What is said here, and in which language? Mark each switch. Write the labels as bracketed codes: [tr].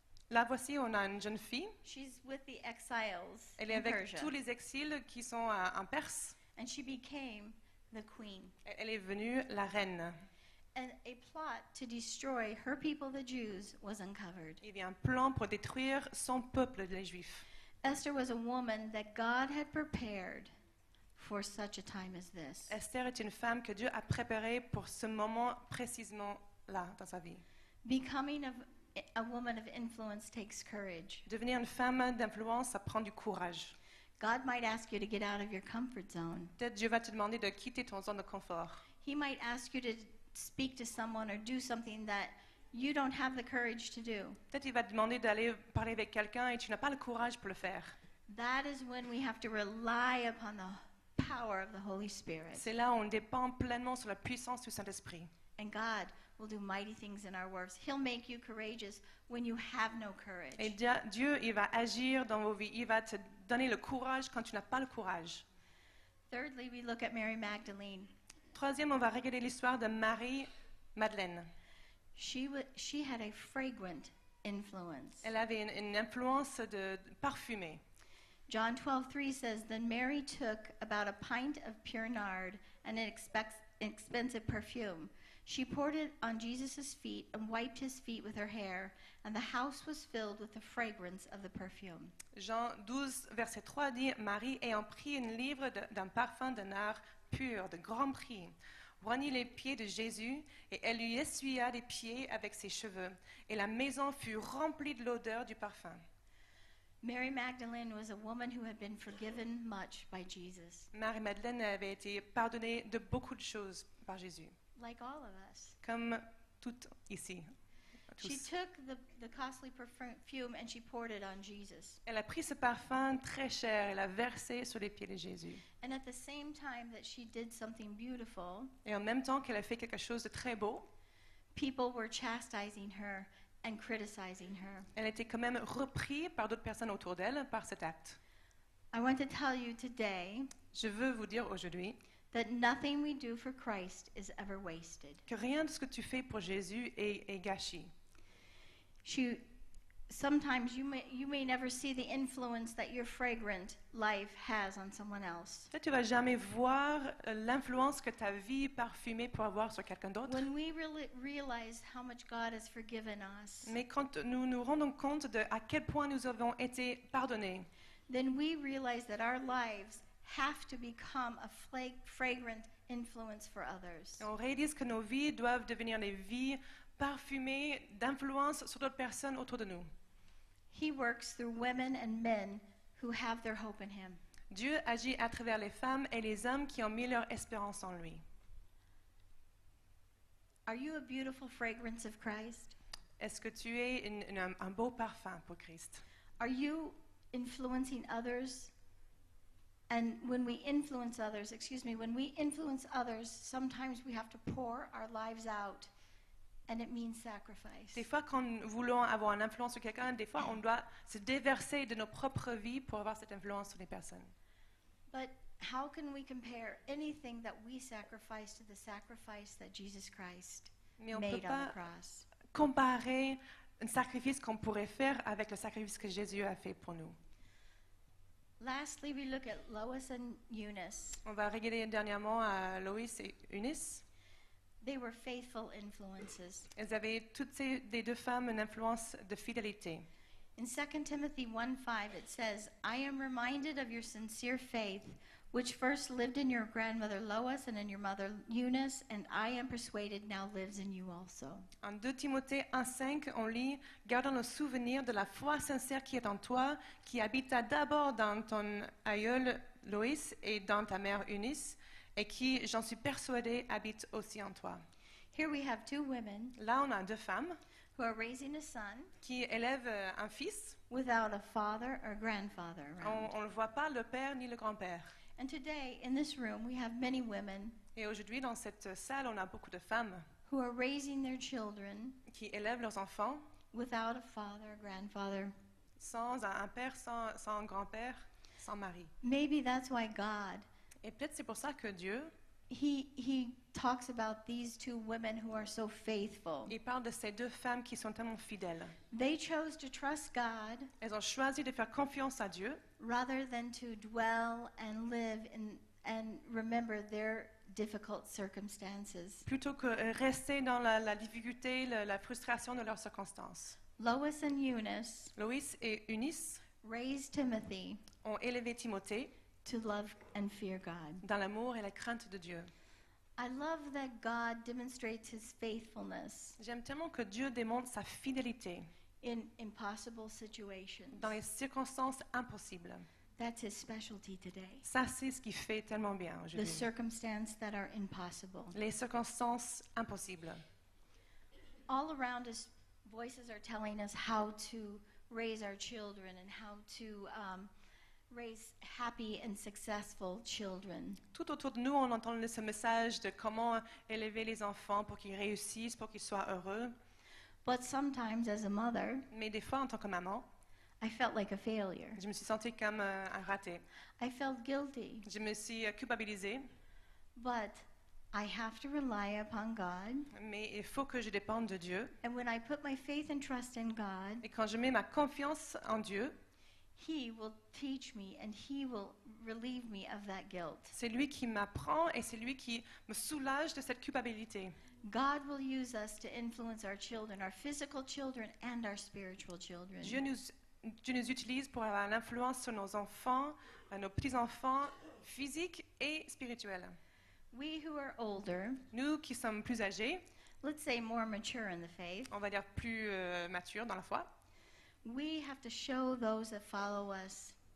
[fr] Là, voici, on a une jeune fille. [en] She's with the exiles [fr] Elle est [en] in [fr] avec [en] Persia, [fr] tous les exils qui sont en Perse. [en] and she became the queen. [fr] Elle est devenue la reine. [en] And a plot to destroy her people, the Jews, was uncovered. [fr] Il y a un plan pour détruire son peuple, les Juifs. [en] Esther was a woman that God had prepared for such a time as this. [fr] Esther est une femme que Dieu a préparée pour ce moment précisément là dans sa vie. [en] Becoming a woman of influence takes courage. [fr] Devenir une femme d'influence, ça prend du courage. [en] God might ask you to get out of your comfort zone. [fr] Peut-être Dieu va te demander de quitter ton zone de confort. [en] He might ask you to speak to someone or do something that you don't have the courage to do. [fr] Peut-être il va te demander d'aller parler avec quelqu'un et tu n'as pas le courage pour le faire. [en] That is when we have to rely upon the power of the Holy Spirit. [fr] C'est là où on dépend pleinement sur la puissance du Saint-Esprit. [en] And God will do mighty things in our works. He'll make you courageous when you have no courage. [fr] Et Dieu, il va agir dans vos vies. Il va te donner le courage quand tu n'as pas le courage. [en] Thirdly, we look at Mary Magdalene. [fr] Troisième, on va regarder l'histoire de Marie-Madeleine. [en] She had a fragrant influence. [fr] Elle avait une influence de parfumée. [en] John 12:3 says, Then Mary took about a pint of pure nard and an expensive perfume. She poured it on Jesus' feet and wiped his feet with her hair, and the house was filled with the fragrance of the perfume. [fr] Jean 12, verset 3 dit, Marie ayant pris une livre d'un parfum de nard pur, de grand prix, oignit les pieds de Jésus, et elle lui essuya les pieds avec ses cheveux, et la maison fut remplie de l'odeur du parfum. [en] Mary Magdalene was a woman who had been forgiven much by Jesus, [fr] Marie-Madeleine avait été pardonnée de beaucoup de choses par Jésus, [en] like all of us. [fr] comme toutes ici. [en] She [fr] Tous. [en] took the costly perfume and she poured it on Jesus. [fr] Elle a pris ce parfum très cher, elle l'a versé sur les pieds de Jésus. [en] And at the same time that she did something beautiful, [fr] Et en même temps qu'elle a fait quelque chose de très beau, [en] people were chastising her and criticizing her. [fr] elle était quand même reprise par d'autres personnes autour d'elle par cet acte. [en] I want to tell you today [fr] Je veux vous dire aujourd'hui [en] that nothing we do for Christ is ever wasted. [fr] que rien de ce que tu fais pour Jésus est gâché. [en] Sometimes you may never see the influence that your fragrant life has on someone else. [fr] Peut-être tu vas jamais voir l'influence que ta vie parfumée peut avoir sur quelqu'un d'autre. [en] When we really realize how much God has forgiven us, [fr] Mais quand nous nous rendons compte de à quel point nous avons été pardonnés, [en] then we realize that our lives have to become a fragrant influence for others. [fr] on réalise que nos vies doivent devenir des vies parfumées d'influence sur d'autres personnes autour de nous. [en] He works through women and men who have their hope in him. [fr] Dieu agit à travers les femmes et les hommes qui ont mis leur espérance en lui. [en] Are you a beautiful fragrance of Christ? [fr] Est-ce que tu es un beau parfum pour Christ? [en] Are you influencing others? And when we influence others, sometimes we have to pour our lives out, and it means sacrifice. [fr] Des fois, quand nous voulons avoir une influence sur quelqu'un, des fois, on doit se déverser de nos propres vies pour avoir cette influence sur les personnes. [en] But how can we compare anything that we sacrifice to the sacrifice that Jesus Christ [fr] Mais on ne peut [en] made on the [fr] pas [en] cross? [fr] comparer un sacrifice qu'on pourrait faire avec le sacrifice que Jésus a fait pour nous. [en] Lastly, we look at Lois and Eunice. [fr] On va regarder dernièrement à Loïs et Eunice. [en] They were faithful influences. [fr] Elles avaient toutes ces deux femmes une influence de fidélité. [en] In 2 Timothy 1:5 it says, I am reminded of your sincere faith, which first lived in your grandmother Lois and in your mother Eunice, and I am persuaded now lives in you also. [fr] En 2 Timothée 1,5, on lit « Gardons le souvenir de la foi sincère qui est en toi, qui habita d'abord dans ton aïeul Loïs et dans ta mère Eunice, et qui, j'en suis persuadée, habite aussi en toi. » [en] Here we have two women [fr] Là, on a deux femmes [en] who are raising a son [fr] qui élèvent un fils. [en] without a father or grandfather around. [fr] On ne voit pas le père ni le grand-père. [en] And today in this room we have many women [fr] Et aujourd'hui, dans cette salle, on a beaucoup de femmes [en] who are raising their children [fr] qui élèvent leurs enfants [en] without a father or grandfather. [fr] sans un père, sans un grand-père. sans mari. [en] Maybe that's why God, [fr] Et peut-être c'est pour ça que Dieu, [en] he talks about these two women who are so faithful. [fr] il parle de ces deux femmes qui sont tellement fidèles. [en] They chose to trust God [fr] Elles ont choisi de faire confiance à Dieu [en] rather than to dwell and live and remember their difficult circumstances. [fr] plutôt que rester dans la difficulté, la frustration de leurs circonstances. [en] Lois and Eunice [fr] Loïs et Eunice [en] raised Timothy [fr] ont élevé Timothée [en] to love and fear God. [fr] dans l'amour et la crainte de Dieu. [en] I love that God demonstrates his faithfulness [fr] J'aime tellement que Dieu démontre sa fidélité [en] in impossible situations. [fr] dans les circonstances impossibles. [en] That's his specialty today. [fr] Ça, c'est ce qui fait tellement bien [en] The [fr] aujourd'hui. [en] circumstances that are impossible. [fr] Les circonstances impossibles. [en] All around us, voices are telling us how to raise our children and how to raise happy and successful children. [fr] Tout autour de nous, on entend ce message de comment élever les enfants pour qu'ils réussissent, pour qu'ils soient heureux. [en] But sometimes, as a mother, [fr] Mais des fois, en tant que maman, [en] I felt like a failure. [fr] je me suis sentie comme un raté. [en] I felt guilty. [fr] Je me suis culpabilisée, [en] But I have to rely upon God. [fr] mais il faut que je dépende de Dieu. [en] And when I put my faith and trust in God, [fr] Et quand je mets ma confiance en Dieu, [en] He will teach me and He will relieve me of that guilt. [fr] c'est lui qui m'apprend et c'est lui qui me soulage de cette culpabilité. [en] God will use us to influence our children, our physical children and our spiritual children. [fr] Dieu nous utilise pour avoir l'influence sur nos enfants, nos petits-enfants, physiques et spirituels. [en] We who are older, [fr] Nous qui sommes plus âgés, [en] let's say more mature in the faith, [fr] on va dire plus matures dans la foi, [en] we have to show those that follow us